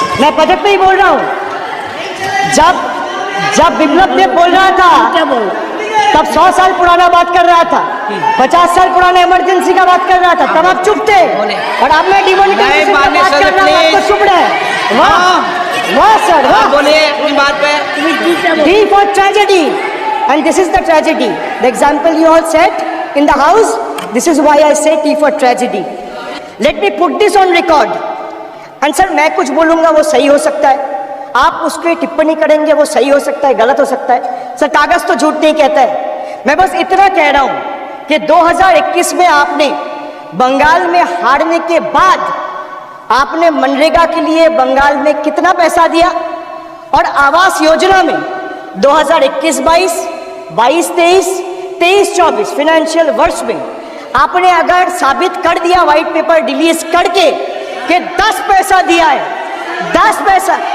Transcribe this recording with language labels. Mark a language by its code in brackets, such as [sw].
[hi] मैं बजट पे ही बोल रहा हूँ। जब बिप्लब देव बोल रहा था तब 100 साल पुराना बात कर रहा था, 50 साल पुराने इमरजेंसी का बात कर रहा था, तब आप चुप थे, और अब मैं डिमोनेटाइजेशन का बात कर रहा हूँ, आपको चुप रहे। वाह वाह सर, वाह। बोलिए अपनी बात पे। [en] T for tragedy, and this is the tragedy. The example you all set in the house, this is why I say T for tragedy. Let me put this on record. And sir, [hi] मैं कुछ बोलूंगा वो सही हो सकता है, आप उस पर टिप्पणी करेंगे वो सही हो सकता है, गलत हो सकता है। सर, कागज तो झूठ नहीं कहता है। मैं बस इतना कह रहा हूं कि 2021 में आपने बंगाल में हारने के बाद आपने मनरेगा के लिए बंगाल में कितना पैसा दिया, और आवास योजना में 2021-22, 22-23, 23-24 फाइनेंशियल वर्ष में आपने अगर साबित कर दिया व्हाइट पेपर रिलीज करके कि 10 पैसा दिया है, 10 पैसा।